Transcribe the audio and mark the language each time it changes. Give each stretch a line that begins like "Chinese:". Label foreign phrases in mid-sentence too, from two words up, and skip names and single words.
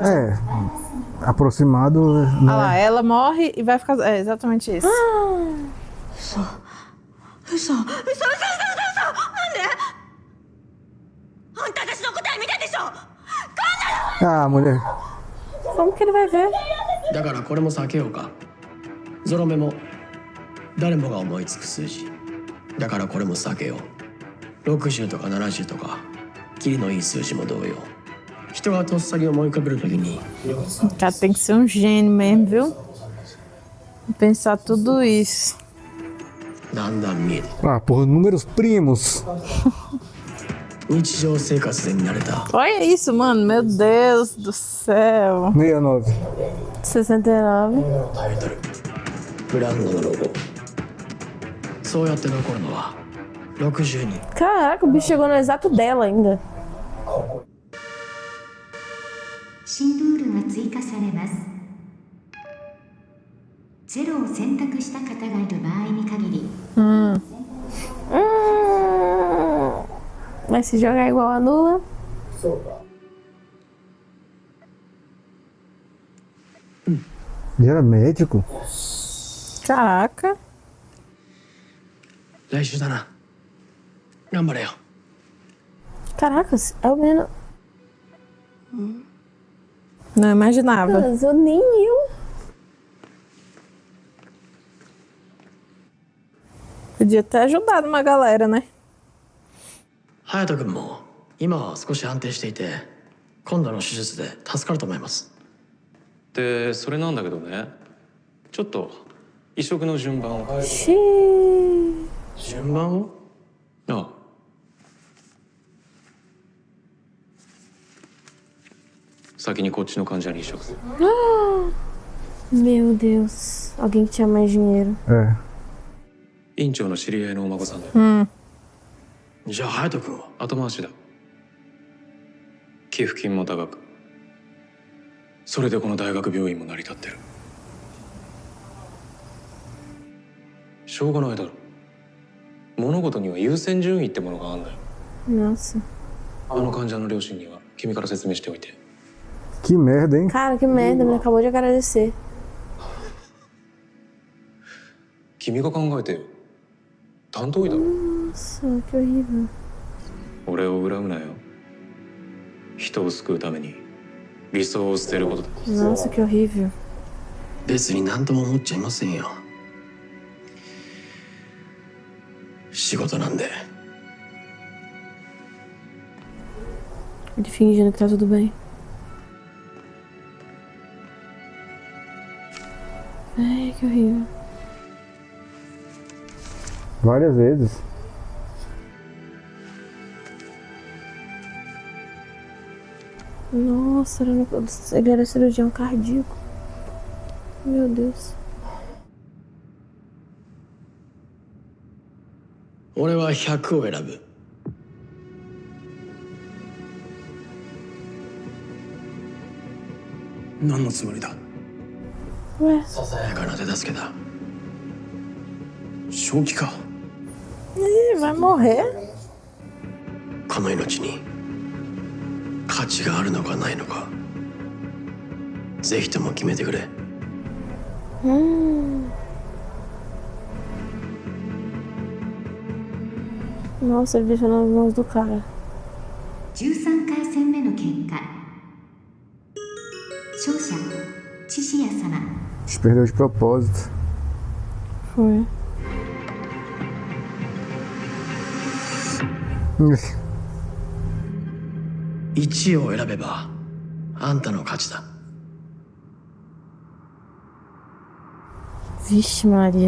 Portuguese: É, aproximado. Olha lá, ela morre e vai ficar... É exatamente isso. Ah, mulher. Como que ele vai ver?
Japanese: だからこれも避けようか。ゾロ目も誰もが思いつく数字。だからこれも避けよう。60とか70とかキリのいい数字も同様。人がとっさに思い浮かべるときに。
Portuguese: O cara tem que ser um gênio mesmo, viu? Pensar tudo isso.
Japanese: だんだん見えて。
Portuguese: Ah, porra, números primos.
Japanese: 日常生活で見慣れた。
Portuguese: Olha isso, mano. Meu Deus do céu. 69. 69.
Japanese: ブランドのロゴ。そうやって残るのは60人。
Portuguese: Caraca, o bicho chegou no exato dela ainda.
Japanese: 新ルールが追加されます。0を選択した方がいる場合に限り、
Portuguese: Mas se jogar igual anula. Ele era médico? Caraca.
Japanese: 来週だな。頑張れよ。
Portuguese: Caracas, é o menino. Não imaginava. Mas eu nem eu. Podia ter ajudado uma galera, né?
Japanese: 隼人君も今は少し安定していて、今度の手術で助かると思います。でそれなんだけどね、ちょっと移植の順番を変える。順番を？ああ、先にこっちの患者に移植する。
Portuguese: Meu Deus. Alguém que tinha mais dinheiro. É.
Japanese: 院長の知り合いのお孫さんだよ。じゃあ隼人君は？後回しだ。寄付金も多額。それでこの大学病院も成り立ってる。しょうがないだろ。物事には優先順位ってものがあるんだよ。
Portuguese: Nossa.
Japanese: あの患者の両親には君から説明しておいて。
Portuguese: Que merda, hein? Cara, que merda, ele acabou de agradecer.
Japanese: 君が考えてよ。担当医だろ。
Portuguese: Nossa, que horrível.
Japanese: 俺を恨むなよ。人を救うために理想を捨てることだ。
Portuguese: Nossa, que horrível.
Japanese: 別に何とも思っちゃいませんよ。仕事なんで。
Portuguese: Ele fingindo que tá tudo bem. Ai, que horrível. Várias vezes. Nossa, ele era cirurgião cardíaco. Meu Deus.
Japanese: 俺は100を選ぶ。何のつもりだ？
Portuguese: Ué.
Japanese: ささやかな手助けだ。正気か？
Portuguese: Ih, vai morrer.
Japanese: この命に価値があるのかないのか、ぜひとも決めてくれ。
Portuguese: Nossa, ele deixou nas mãos do cara.
Japanese: 13 回戦目の結果、勝者チシヤ様。
Portuguese: Te perdeu de propósito. Foi.
Japanese: 1 を選べばあんたの勝ちだ。
Portuguese: Vixe Maria.